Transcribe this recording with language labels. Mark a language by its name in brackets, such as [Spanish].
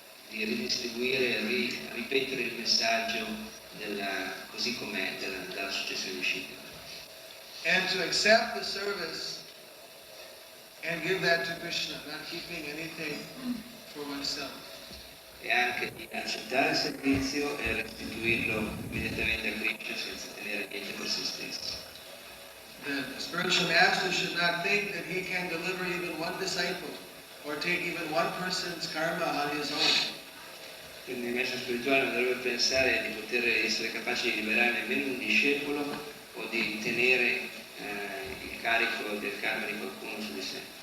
[Italian] Di ridistribuire, ripetere il messaggio così com'è dalla successione discepoli. [English] And to accept the service and give that to Krishna, not keeping anything for oneself. [Italian] E anche di accettare il servizio e restituirlo immediatamente a Krishna senza tenere niente per se stesso. [English] The spiritual master should not think that he can deliver even one disciple or take even one person's karma on his own. [Italian] Quindi il maestro spirituale non dovrebbe pensare di poter essere capace di liberare nemmeno un discepolo o di tenere il carico del karma di qualcuno su di sé.